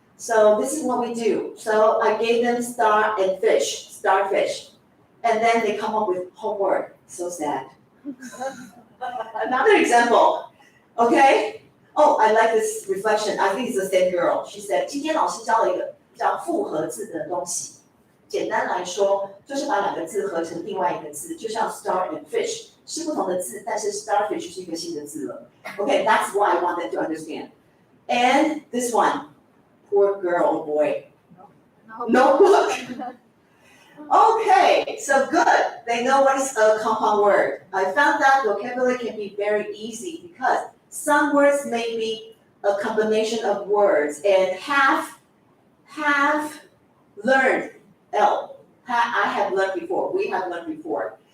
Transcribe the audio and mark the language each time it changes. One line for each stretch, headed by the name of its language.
English: So this is what we do. So I gave them star and fish, starfish, and then they come up with homework. So sad. Another example, okay? Oh, I like this reflection. I think it's the same girl. She said,
Chinese: 今天老师教了一个叫复合字的东西。简单来说，就是把两个字合成另外一个字，就像
English: star and fish
Chinese: 是不同的字，但是 starfish 是一个新的字了。
English: Okay, that's what I want them to understand. And this one, poor girl or boy. Notebook. Okay, so good. They know what is a compound word. I found that vocabulary can be very easy because some words may be a combination of words and have learned I have learned before, we have learned before.